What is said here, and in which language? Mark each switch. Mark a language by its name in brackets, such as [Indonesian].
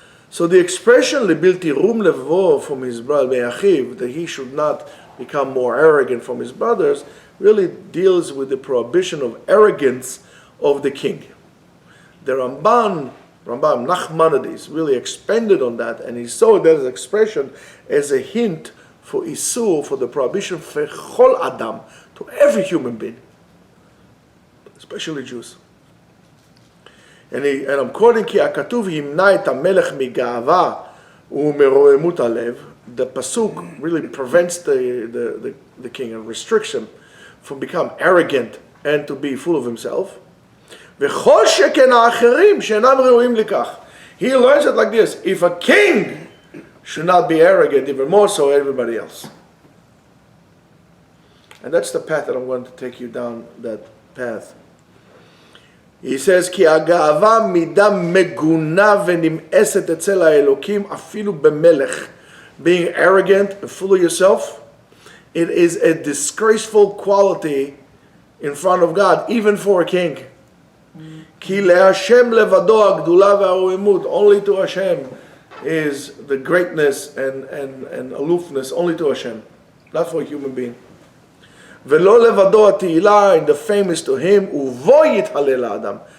[English] So the expression "lebilti rum levo" from his brother Me'achiv, that he should not become more arrogant from his brothers, really deals with the prohibition of arrogance of the king. The Rambam Nachmanides really expanded on that, and he saw that expression as a hint for Isur, for the prohibition for Chol Adam, to every human being, especially Jews. And I'm quoting, [Hebrew] כי הכתוב ימנע את המלך מגאווה ומרוממות הלב. [English] The pasuk really prevents the king, a restriction, from become arrogant and to be full of himself. [Hebrew] וכל שכן האחרים שאינם ראויים לכך. [English] He learns it like this: if a king should not be arrogant, even more so everybody else. And that's the path that I'm going to take you down, that path. He says, [Hebrew] כי הגאווה מידה מגונה ונמאסת אצל האלוקים אפילו במלך. [English] Being arrogant and full of yourself, it is a disgraceful quality in front of God, even for a king. [Hebrew] כי להשם לבדו הגדולה והרוממות. [English] Only to Hashem is the greatness and aloofness, only to Hashem, not for a human being. [Hebrew] ולא לבדו התהילה, [English] and the fame is to him, [Hebrew] ובו יתהלל האדם.